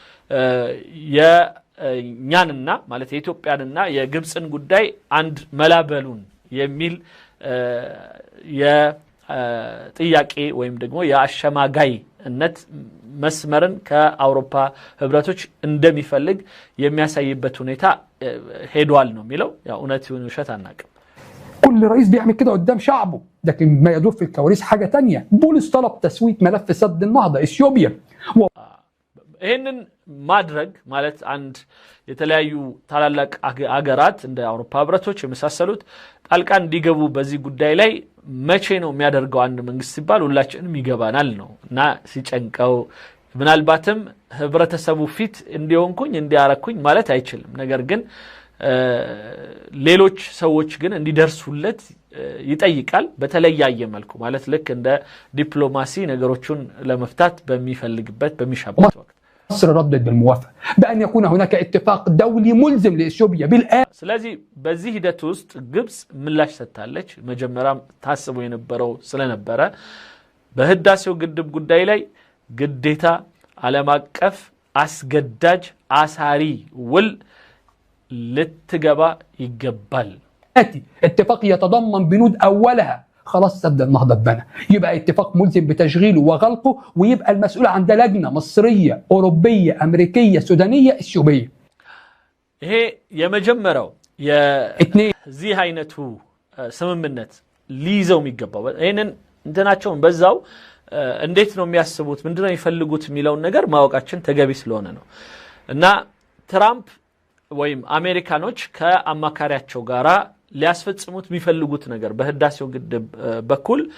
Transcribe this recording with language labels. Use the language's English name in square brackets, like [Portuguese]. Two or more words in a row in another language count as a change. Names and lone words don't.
[Amharic] የኛንና ማለት የኢትዮጵያንና የግብጽን ጉዳይ አንድ መላበሉን የሚል የጥያቄ ወይም ደግሞ የአሸማጋይነት መስመርን ከአውሮፓ ህብረቶች እንደሚፈልግ የሚያሳይበት ሁኔታ ሄዷል ነው የሚለው። ያው እውነት ይሁን ውሸት አናውቅም። [Arabic] كل رئيس بيعمل كده قدام شعبه، لكن ما يدور في الكواليس حاجة تانية. بولس طلب تسوية ملف سد النهضة إثيوبيا. [Amharic] ይህንን ማድረግ ማለት አንድ የተለያዩ ታላላቅ አገራት እንደ አውሮፓ ህብረቶች የመሳሰሉት ጣልቃ እንዲገቡ በዚህ ጉዳይ ላይ መቼ ነው የሚያደርገው አንድ መንግስት ሲባል ሁላችንም ይገባናል ነው እና ሲጨንቀው ምናልባትም ህብረተሰቡ ፊት እንዲሆንኩኝ እንዲያረኩኝ ማለት አይችልም። ነገር ግን ሌሎች ሰዎች ግን እንዲደርሱለት ይጠይቃል በተለያየ መልኩ ማለት ልክ እንደ ዲፕሎማሲ ነገሮችን ለመፍታት በሚፈልግበት በሚሻበት ወቅት [Arabic] مصر ردت بالموافقة بأن يكون هناك اتفاق دولي ملزم لإثيوبيا بالآن. [Amharic] ስለዚህ በዚህ ሂደት ውስጥ ግብጽ ምላሽ ሰጥታለች። መጀመሪያም ታስቦ የነበረው ስለነበረ በህዳሴው ግድብ ጉዳይ ላይ ግዴታ ዓለም አቀፍ አስገዳጅ አሳሪ ውል ልትገባ ይገባል። [Arabic] اتفاق يتضمن بنود أولها خلاص سد النهضة اتبنى، يبقى اتفاق ملزم بتشغيله وغلقه، ويبقى المسؤول عن ده لجنة مصرية أوروبية أمريكية سودانية إثيوبية. [Amharic] ይሄ የመጀመሪያው የዚህ አይነቱ ስምምነት ሊይዘው የሚገባው ይሄንን እንትናቸውን በዛው እንዴት ነው የሚያስቡት ምንድነው የሚፈልጉት የሚለውን ነገር ማወቃችን ተገቢ ስለሆነ ነው እና ትራምፕ ወይም አሜሪካኖች ከአማካሪያቸው ጋራ ሊያስፈጽሙት የሚፈልጉት ነገር በህዳሴው ግድብ በኩል